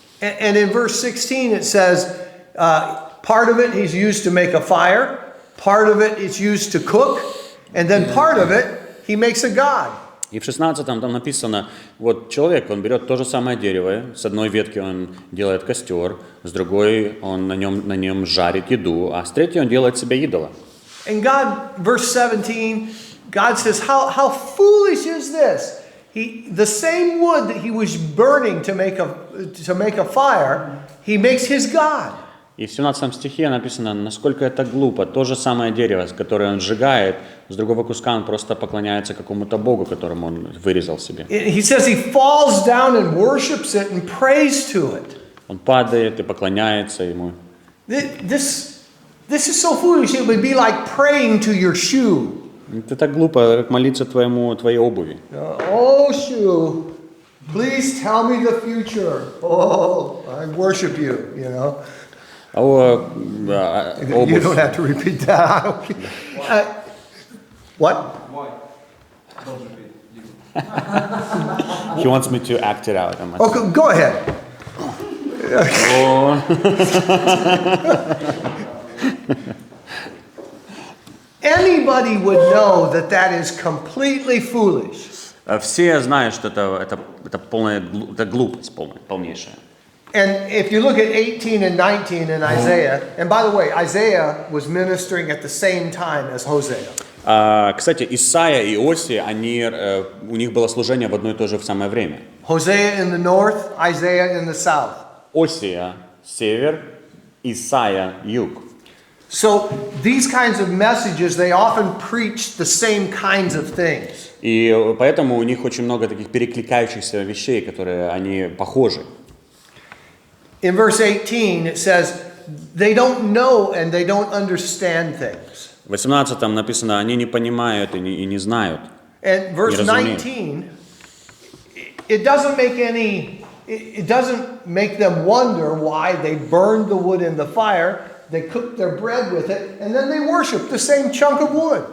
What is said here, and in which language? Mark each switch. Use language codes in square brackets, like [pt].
[en] And in verse 16 it says, part of it he's used to make a fire, part of it is used to cook, and then part of it he makes a god. [ru] И в 16-м там написано, вот человек, он берет то же самое дерево, с одной ветки он делает костер, с другой он на нем жарит еду, а с третьей он делает себе идола. [en] And God, verse 17, God says, how foolish is this? The same wood that he was burning to make a fire, he makes his God. [ru] И в 17 стихе написано, насколько это глупо. То же самое дерево, которое он сжигает, с другого куска он просто поклоняется какому-то богу, которому он вырезал себе. [en] He says he falls down and worships it and prays to it. [ru] Он падает и поклоняется ему. [en] This is so foolish. It would be like praying to your shoe. [ru] Это так глупо, как молиться твоей обуви. [en] Oh, shoe, please tell me the future. Oh, I worship you, you know. You don't have to repeat that. What? Why? Don't repeat. He wants me to act it out. Okay, go ahead. Anybody would know that is completely foolish. [ru] Все знают, что это полная глупость, полнейшая. [en] And if you look at 18 and 19 in Isaiah, and by the way, Isaiah was ministering at the same time as Hosea. [ru] Кстати, Исайя и Осия, у них было служение в одно и то же в самое время. [en] Hosea in the north, Isaiah in the south. [ru] Осия – север, Исайя – юг. [en] So these kinds of messages, they often preach the same kinds of things. [ru] И поэтому у них очень много таких перекликающихся вещей, которые они похожи. [en] In verse 18 it says, they don't know and they don't understand things. [ru] В 18-м написано, они не понимают и не знают. [en] And verse 19, it doesn't make them wonder why they burned the wood in the fire. they cooked their bread with it, and then they worshiped the same chunk of wood.